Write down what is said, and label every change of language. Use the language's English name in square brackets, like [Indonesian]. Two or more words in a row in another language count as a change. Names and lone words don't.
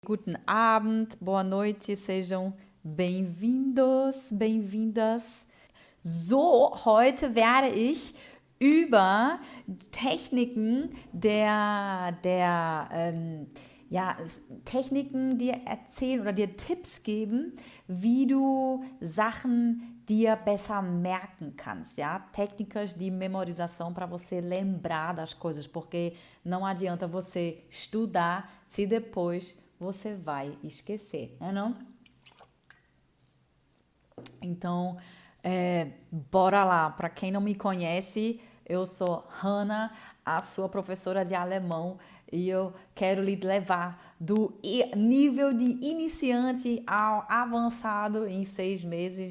[German] Guten Abend, [Portuguese] boa noite, sejam bem-vindos, bem-vindas. [German] So, heute werde ich über Techniken Techniken dir erzählen oder dir Tipps geben, wie du Sachen dir besser merken kannst, ja? [Portuguese] Técnicas de memorização para você lembrar das coisas, porque não adianta você estudar se depois você vai esquecer, né não? Então, bora lá. Para quem não me conhece, eu sou Hannah, a sua professora de alemão, e eu quero lhe levar do nível de iniciante ao avançado em 6 meses.